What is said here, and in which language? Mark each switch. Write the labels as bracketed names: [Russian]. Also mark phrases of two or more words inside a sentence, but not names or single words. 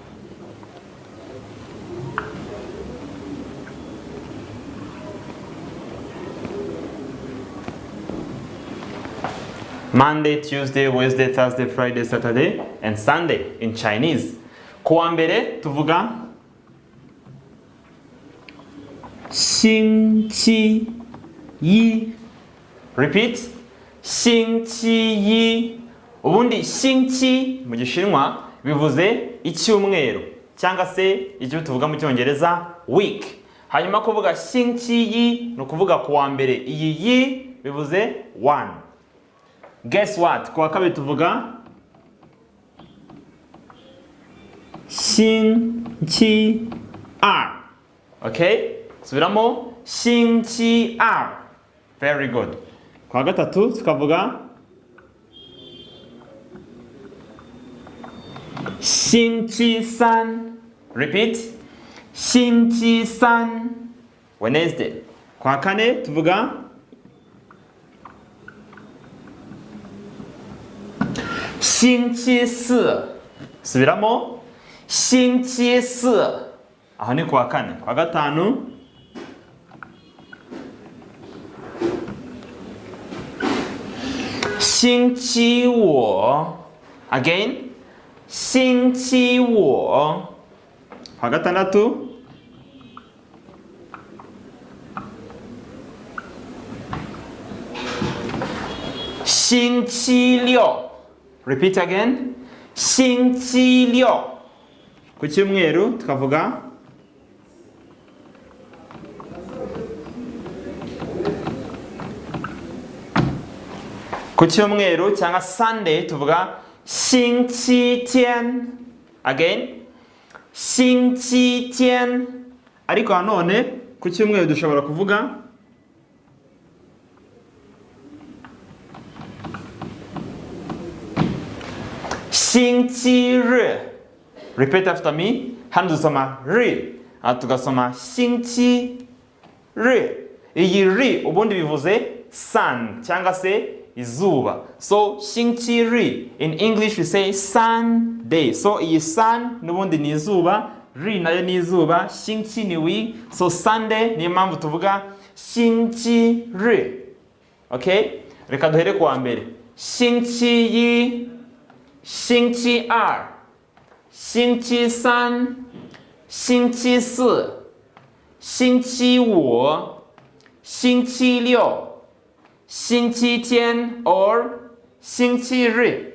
[English] Monday, Tuesday, Wednesday, Thursday, Friday, Saturday, and Sunday in Chinese. [Kinyarwanda] Ku wa mbere tuvuga 星期一 repeat 星期一 ubundi 星期 mu Gishinwa bivuze icyumweru cyangwa se icyo tuvuga mu Cyongereza week. Hanyuma kuvuga 星期一 no kuvuga ku wa mbere iyi yi bivuze one. [English] Guess what? [Kinyarwanda] Ku wa kabiri tuvuga 星期二 okay? Subiramo 星期二 [English] very good. [Kinyarwanda] Ku wa gatatu tukavuga 星期三 repeat 星期三 Wednesday. Ku wa kane tuvuga 星期四 subiramo 星期四 aho ni ku wa kane. Ku wa gatanu 星期五 again 星期五 ku wa gatandatu 星期六 [English] repeat again [Kinyarwanda] 星期六 ku cyumweru tukavuga ku cyumweru cyangwa Sunday tuvuga 星期天 again 星期天 ariko nanone ku cyumweru dushobora kuvuga 星期日 [English] repeat after me. [Kinyarwanda] Hano dusoma ri tugasoma 星期日. Iyi ri ubundi bivuze sun cyangwa se izuba. [English] So 星期日 in English we say Sunday. [Kinyarwanda] So iyi sun n'ubundi ni izuba, ri nayo ni izuba, 星期 ni wi. So Sunday niyo mpamvu tuvuga 星期日. [English] Okay? [Kinyarwanda] Reka duhere ku wa mbere. [Chinese] 星期一 星期二 星期三 星期四 星期五 星期六 星期天 or 星期日.